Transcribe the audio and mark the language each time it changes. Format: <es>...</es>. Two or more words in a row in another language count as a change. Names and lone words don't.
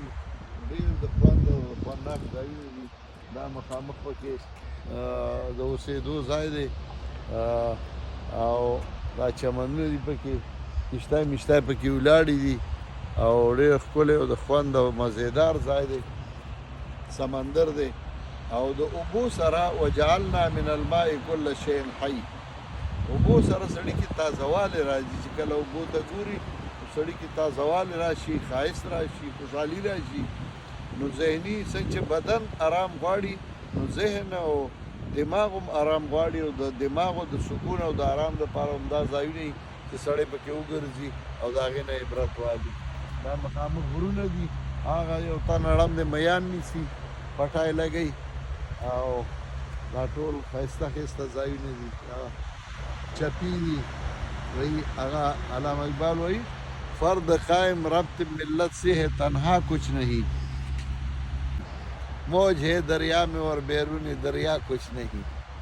<ps>ډېر د خوند او خوندناک ځایونه دي. دا مخامخ پکې د اوسېدو ځای دی او دا چمنونه دي پکې، کښتۍ مشتۍ پکې ولاړې دي او ډېر ښکلی او د خوند او مزیدار ځای دی. سمندر دی او د اوبو سره</ps> <ar>وجعلنا من الماء کل شیء حی.</ar> <ps>اوبو سره سړي کې تازهوالی راځي. چې کله اوبو ته ګوري سړي کې تازهوالی راشي، ښایست راشي، خوشحالي راشي. نو ذهني څنګه چې بدن آرام غواړي نو ذهن او دماغ هم آرام غواړي او د دماغ او د سکون او د آرام دپاره همدا ځایونه دي چې سړی پکې وګرځي او د هغې نه عبرت واخلي. دا مخامخ غرونه دي، هغه یو تن اړم دی میان نیسي، پټی لګوي او دا ټول ښایسته ښایسته ځایونه دي. چپي دي وایي، هغه علامه اقبال وایي</ps> <ur>فرد قائم ربط ملت سے ہے تنہا کچھ نہیں، موج ہے دریا میں اور بیرون دریا کچھ نہیں.</ur>